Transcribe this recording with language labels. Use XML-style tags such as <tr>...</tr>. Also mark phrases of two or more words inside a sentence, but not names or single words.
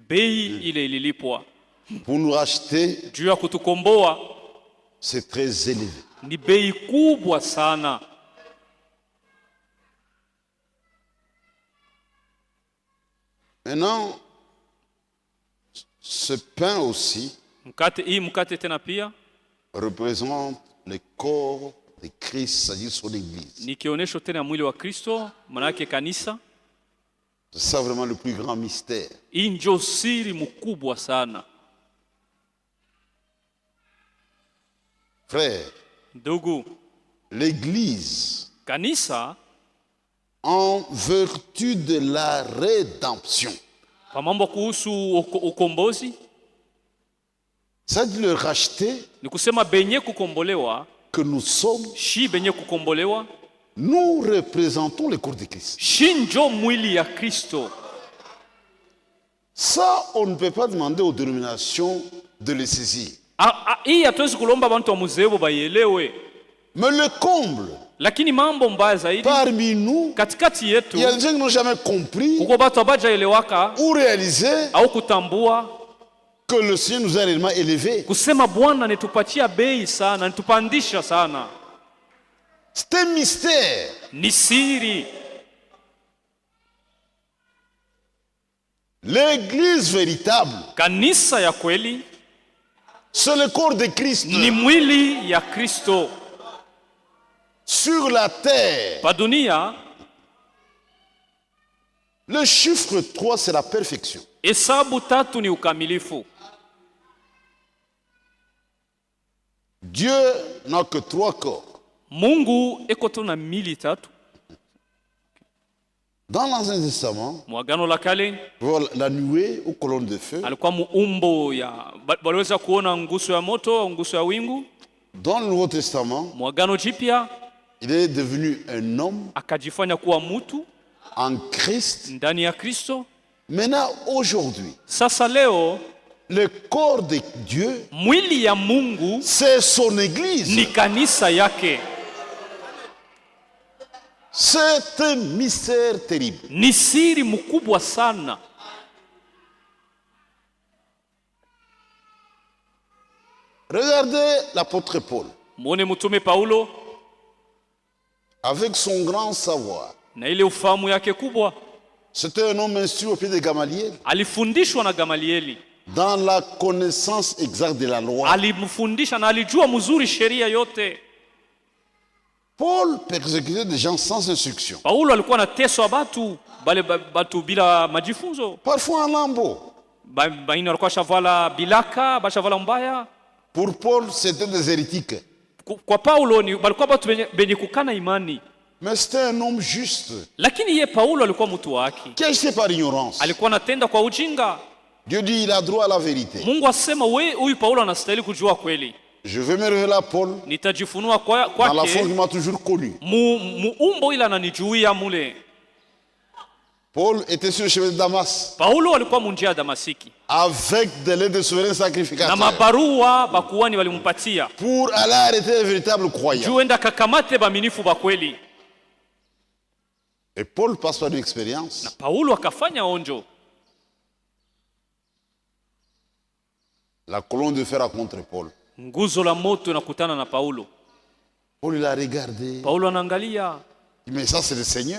<sw>Bei ile ililipwa.</sw> <fr>pour nous racheter,</fr> <sw>juu ya kutukomboa</sw> <fr>c'est très élevé.</fr> <sw>ni bei kubwa sana.</sw> <fr>Maintenant, ce pain aussi</fr> <sw>Mkate tena pia</sw> <fr>représente le corps de Christ, c'est-à-dire son Église.</fr> <sw>ni kionesho tena ya mwili wa Kristo, manake kanisa.</sw> <fr>C'est ça vraiment le plus grand mystère.</fr> <sw>Hii ndio siri mkubwa sana.</sw> <fr>Frère,</fr> <sw>Ndugu,</sw> <fr>l'Église,</fr> <sw>kanisa</sw> <fr>en vertu de la rédemption,</fr> <sw>kwa mambo kuhusu ukombozi,</sw> <fr>c'est-à-dire le racheté</fr> <sw>ni kusema benye kukombolewa,</sw> <fr>que nous sommes,</fr> <sw>shi benye kukombolewa,</sw> <fr>nous représentons le corps de Christ.</fr> <sw>shi njo mwili ya Kristo.</sw> <fr>Ça, on ne peut pas demander aux dénominations de le saisir.</fr> <sw>Hii hatuwezi kulomba bantu wa muzebo baielewe,</sw> <fr>Mais le comble,</fr> <sw>lakini mambo mbaya zaidi</sw> <fr>parmi nous,</fr> <sw>katikati yetu,</sw> <fr>il y a des gens qui n'ont jamais compris</fr> <sw>kuko batu abajaelewaka</sw> <fr>ou réalisé</fr> <sw>au kutambua</sw> <fr>que le Seigneur nous a réellement élevés.</fr> <sw>kusema Bwana nitupatia bei sana, nitupandisha sana.</sw> <fr>C'est un mystère.</fr> <sw>Ni siri.</sw> <fr>L'église véritable,</fr> <sw>Kanisa ya kweli</sw> <fr>c'est le corps de Christ</fr> <sw>ni mwili ya Kristo.</sw> <fr>sur la terre.</fr> <sw>Pa dunia,</sw> <fr>Le chiffre 3, c'est la perfection.</fr> <sw>hesabu 3 ni ukamilifu.</sw> <fr>Dieu n'a que 3 corps.</fr> <sw>Mungu eko tu na mili 3.</sw> <fr>Dans l'Ancien Testament,</fr> <sw>Mwagano la kale</sw> <fr>voilà, la nuée aux colonnes de feu.</fr> <sw>alikuwa muumbo ya baliweza kuona nguso ya moto au nguso ya wingu.</sw> <fr>Dans le Nouveau Testament,</fr> <sw>Mwagano jipya</sw> <fr>il est devenu un homme</fr> <sw>akajifanya kuwa mutu</sw> <fr>en Christ.</fr> <sw>ndani ya Kristo.</sw> <fr>Maintenant, aujourd'hui,</fr> <sw>Sasa leo</sw> <fr>le corps de Dieu,</fr> <sw>mwili ya Mungu</sw> <fr>c'est son Église.</fr> <sw>ni kanisa yake.</sw> <fr>C'est un mystère terrible.</fr> <sw>Ni siri mkubwa sana.</sw> <fr>Regardez l'apôtre Paul,</fr> <sw>Mwone mtume Paulo</sw> <fr>avec son grand savoir.</fr> <sw>na ile ufahamu yake kubwa,</sw> <fr>C'était un homme instruit au pied de Gamaliel</fr> <sw>alifundishwa na Gamalieli,</sw> <fr>dans la connaissance exacte de la loi.</fr> <sw>alimfundisha na alijua mzuri sheria yote.</sw> <fr>Paul persécutait des gens sans instruction,</fr> <sw>Paulo alikuwa anateswa batu bila majifunzo.</sw> <fr>parfois en lambeaux.</fr> <sw>Baina walikuwa shavala bilaka, bashavala mbaya.</sw> <fr>Pour Paul, c'était des hérétiques.</fr> <sw>Kwa Paulo ni balikuwa batu benye kukana imani.</sw> <fr>Mais c'était un homme juste,</fr> <sw>Lakini ye Paulo alikuwa mtu wa haki.</sw> <fr>qui agissait par ignorance.</fr> <sw>Alikuwa anatenda kwa ujinga.</sw> <fr>Dieu dit il a droit à la vérité.</fr> <sw>Mungu asema huyu Paulo anastahili kujua kweli.</sw> <fr>Je vais me révéler à Paul</fr> <sw>Nitajifunua</sw> <fr>dans la forme</fr> <sw>kwake</sw> <fr>qu'il m'a toujours connu.</fr> <sw>muumbo ila ananijuia mule.</sw> <fr>Paul était sur le chemin de Damas</fr> <sw>Paulo alikuwa munjia ya Damasiki</sw> <fr>avec des lettres de souverains</fr> <sw>na</sw> <fr>sacrificateurs</fr> <sw>mabarua bakuwani walimpatia</sw> <fr>pour aller arrêter les véritables croyants.</fr> <sw>juu enda kakamate baminifu bakweli.</sw> <fr>Et Paul passe par une expérience.</fr> <sw>Paulo akafanya onjo.</sw> <fr>La colonne de fer a contre Paul.</fr> <sw>Nguzo la moto inakutana na Paulo.</sw> <fr>Paul il a regardé.</fr> <sw>Paulo anaangalia,</sw> <fr>Il dit, mais ça c'est le Seigneur.</fr>